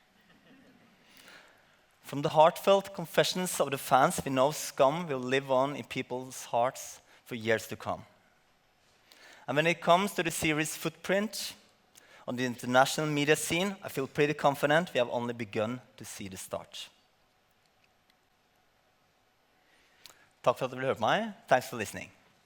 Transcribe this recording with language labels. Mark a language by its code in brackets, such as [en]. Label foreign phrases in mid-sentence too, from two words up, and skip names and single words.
[en] From the heartfelt confessions of the fans, we know Skam will live on in people's hearts for years to come. And when it comes to the series' footprint on the international media scene, I feel pretty confident we have only begun to see the start. [no] Takk for at du ville høre på meg. [en] Thanks for listening.